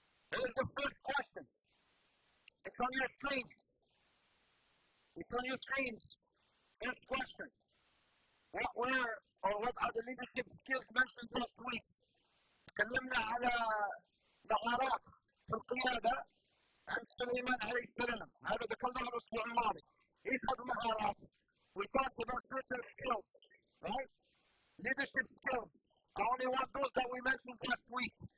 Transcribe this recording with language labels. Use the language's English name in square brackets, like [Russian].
[English] Here's the first question. It's on your screens. It's on your screens. First question. What were or what are the leadership skills mentioned last week? [Arabic] تكلمنا على مهارات في القيادة عند سليمان عليه السلام. هذا ذكرناه الأسبوع الماضي. إيش هذه المهارات؟ [English] We talked about certain skills, right? Leadership skills. I only want those that we mentioned last week.